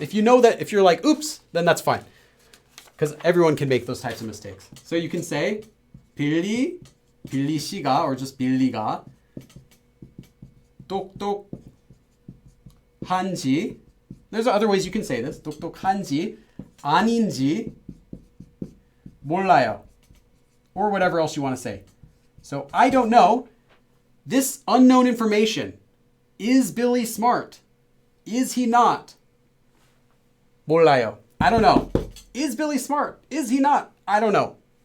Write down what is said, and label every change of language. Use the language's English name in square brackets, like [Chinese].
[English] If you know that, if you're like, oops, then that's fine. Because everyone can make those types of mistakes. So you can say 빌리 씨가, or just [Korean] 빌리가 똑똑한지. [English] There's other ways you can say this. [Korean] 똑똑한지 아닌지 몰라요. [English] Or whatever else you want to say. So I don't know. This unknown information. Is Billy smart? Is he not? 몰라요. I don't know. Is Billy smart? Is he not? I don't know.